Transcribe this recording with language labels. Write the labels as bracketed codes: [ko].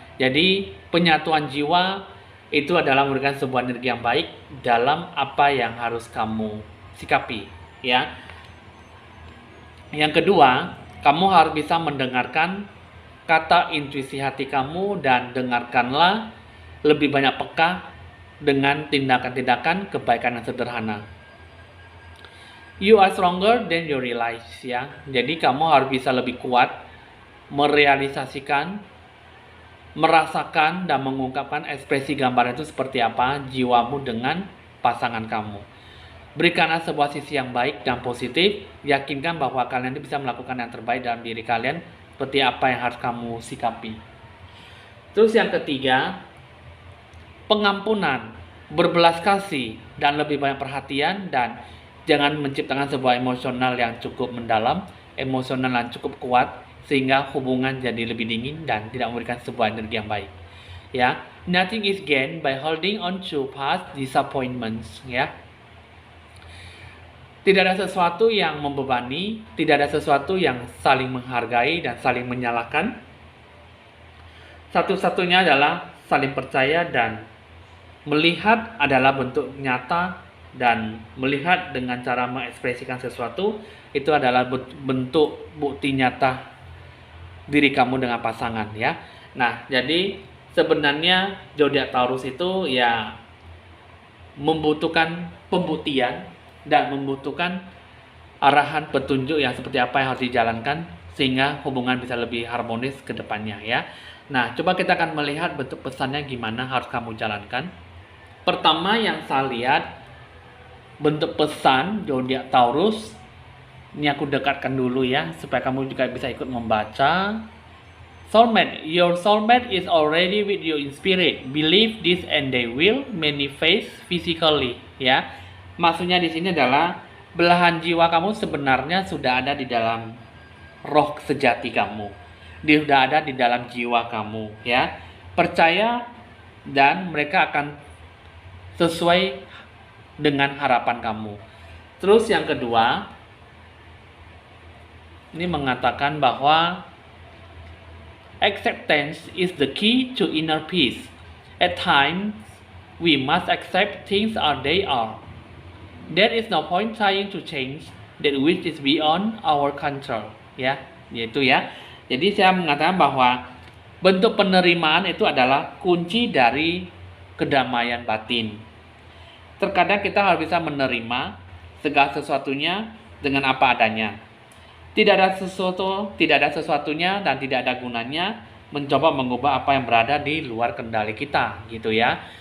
[id] Jadi penyatuan jiwa itu adalah memberikan sebuah energi yang baik dalam apa yang harus kamu sikapi, ya. Yang kedua, kamu harus bisa mendengarkan kata intuisi hati kamu dan dengarkanlah lebih banyak peka dengan tindakan-tindakan kebaikan yang sederhana. [en] You are stronger than you realize, ya. [id] Jadi kamu harus bisa lebih kuat merealisasikan, merasakan dan mengungkapkan ekspresi gambaran itu seperti apa jiwamu dengan pasangan kamu. Berikanlah sebuah sisi yang baik dan positif. Yakinkan bahwa kalian bisa melakukan yang terbaik dalam diri kalian, seperti apa yang harus kamu sikapi. Terus yang ketiga, pengampunan, berbelas kasih, dan lebih banyak perhatian, dan jangan menciptakan sebuah emosional yang cukup mendalam, emosional yang cukup kuat, sehingga hubungan jadi lebih dingin dan tidak memberikan sebuah energi yang baik, ya. [en] Nothing is gained by holding on to past disappointments, ya. [id] Tidak ada sesuatu yang membebani, tidak ada sesuatu yang saling menghargai dan saling menyalahkan. Satu-satunya adalah saling percaya, dan melihat adalah bentuk nyata, dan melihat dengan cara mengekspresikan sesuatu itu adalah bentuk bukti nyata diri kamu dengan pasangan, ya. Nah, jadi sebenarnya zodiak Taurus itu ya membutuhkan pembuktian dan membutuhkan arahan petunjuk yang seperti apa yang harus dijalankan sehingga hubungan bisa lebih harmonis ke depannya, ya. Nah, coba kita akan melihat bentuk pesannya gimana harus kamu jalankan. Pertama yang saya lihat bentuk pesan zodiak Taurus. Ini aku dekatkan dulu, ya, supaya kamu juga bisa ikut membaca. [en] Soulmate, your soulmate is already with you in spirit. Believe this and they will manifest physically, ya. [id] Maksudnya di sini adalah belahan jiwa kamu sebenarnya sudah ada di dalam roh sejati kamu. Dia sudah ada di dalam jiwa kamu, ya. Percaya dan mereka akan sesuai dengan harapan kamu. Terus yang kedua, ini mengatakan bahwa [en] acceptance is the key to inner peace. At times, we must accept things as they are. There is no point trying to change that which is beyond our control, ya, yaitu ya. [id] Jadi saya mengatakan bahwa bentuk penerimaan itu adalah kunci dari kedamaian batin. Terkadang kita harus bisa menerima segala sesuatunya dengan apa adanya. Tidak ada sesuatunya dan tidak ada gunanya mencoba mengubah apa yang berada di luar kendali kita, gitu ya.